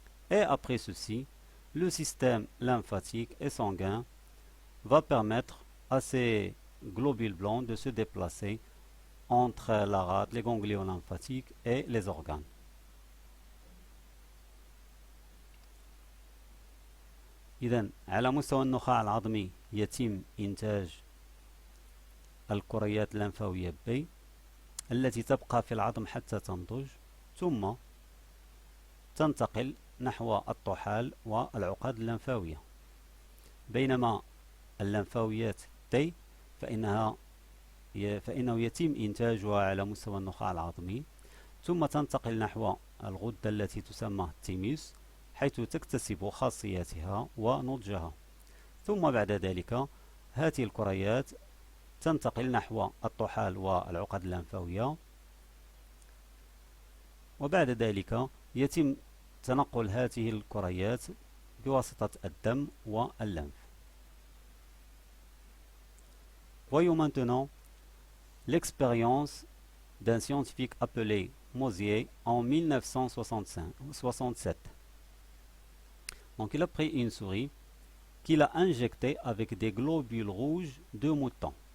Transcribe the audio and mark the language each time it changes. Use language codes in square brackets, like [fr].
[fr] Et après ceci, le système lymphatique et sanguin va permettre à ces globules blancs de se déplacer entre la rate, les ganglions lymphatiques et les organes. [ar] إذن على مستوى النخاع العظمي يتم إنتاج الكريات اللمفاوية B التي تبقى في العظم حتى تنضج، ثم تنتقل نحو الطحال والعقد اللمفاوية. بينما اللمفاويات T فإنه يتم إنتاجها على مستوى النخاع العظمي، ثم تنتقل نحو الغدة التي تسمى التيميوس حيث تكتسب خاصياتها ونضجها، ثم بعد ذلك هذه الكريات تنتقل نحو الطحال والعقد اللمفاوية، وبعد ذلك يتم تنقل هذه الكريات بواسطة الدم واللمف. [fr] Voyons maintenant l'expérience d'un scientifique appelé Mosier en 1967. Donc il a pris une souris qu'il a injectée avec des globules rouges de mouton.